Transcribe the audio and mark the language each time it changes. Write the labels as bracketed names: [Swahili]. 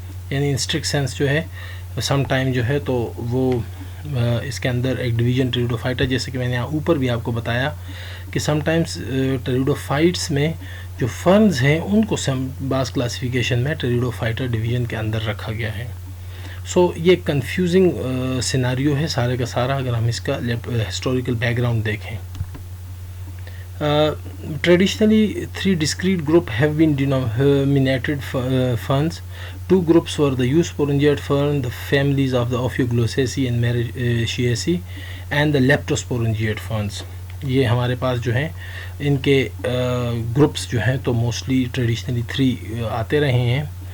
[Urdu] یعنی instruct sense جو ہے سم ٹائم جو ہے تو وہ اس کے اندر ایک ڈویژن ٹیریڈوفائٹا، جیسے کہ میں نے یہاں اوپر بھی آپ کو بتایا کہ سم ٹائمس ٹیریڈوفائٹس میں جو فرنز ہیں ان کو بعض کلاسیفیکیشن میں ٹیریڈوفائٹا ڈویژن کے اندر رکھا گیا ہے. سو یہ کنفیوزنگ سیناریو ہے سارے کا سارا اگر ہم اس کا ہسٹوریکل بیک گراؤنڈ دیکھیں. [English] Traditionally 3 discrete group have been denominated ferns. 2 groups were the Eusporangiate fern, the families of the Ophioglossacea and Mariaceae, and the Leptosporangiate ferns. [Urdu] یہ ہمارے پاس جو ہیں ان کے گروپس جو ہیں تو موسٹلی ٹریڈیشنلی 3 آتے رہے ہیں.